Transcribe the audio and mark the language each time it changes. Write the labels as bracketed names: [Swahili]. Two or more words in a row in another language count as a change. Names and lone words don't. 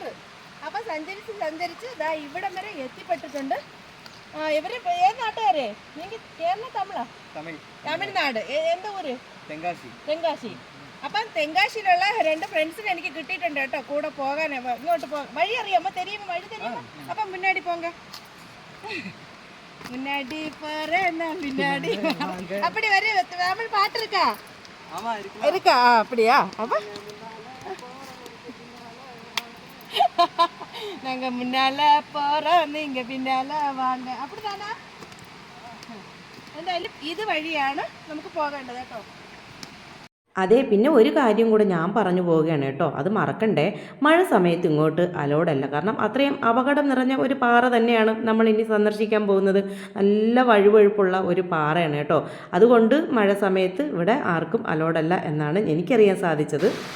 [Malayalam] അപ്പൊ സഞ്ചരിച്ച് ഇതാ ഇവിടം വരെ എത്തിപ്പെട്ടിട്ടുണ്ട്. ഇവര് ഏത് നാട്ടുകാരെ? എനിക്ക് കേരള തമിഴ്നാട്. എന്താ ഊര്? തെങ്കാശി. അപ്പം തെങ്കാശിയിലുള്ള 2 ഫ്രണ്ട്സിനെ എനിക്ക് കിട്ടിയിട്ടുണ്ട് കേട്ടോ കൂടെ പോകാൻ. ഇങ്ങോട്ട് വഴി അറിയാമോ? தெரியுமா? വഴി தெரியுமா? അപ്പം [Tamil] முன்னாடி போங்க. முன்னாடி போறேன் பின்னாடி அப்படி வர தமிழ் பாட்டு இருக்கா? இருக்கா? அப்படியா? அப்ப நாங்க முன்னால போறோம், நீங்க பின்னால வாங்க. அப்படிதானா? [Malayalam] എന്തായാലും ഇത് വഴിയാണ് നമുക്ക് പോകേണ്ടത് കേട്ടോ. അതെ, പിന്നെ ഒരു കാര്യം കൂടെ ഞാൻ പറഞ്ഞു പോവുകയാണ് കേട്ടോ, അത് മറക്കണ്ടേ. മഴ സമയത്ത് ഇങ്ങോട്ട് അലോഡല്ല. കാരണം അത്രയും അപകടം നിറഞ്ഞ ഒരു പാറ തന്നെയാണ് നമ്മൾ ഇനി സന്ദർശിക്കാൻ പോകുന്നത്. നല്ല വഴുവഴുപ്പുള്ള ഒരു പാറയാണ് കേട്ടോ. അതുകൊണ്ട് മഴ സമയത്ത് ഇവിടെ ആർക്കും അലോഡല്ല എന്നാണ് എനിക്കറിയാൻ സാധിച്ചത്.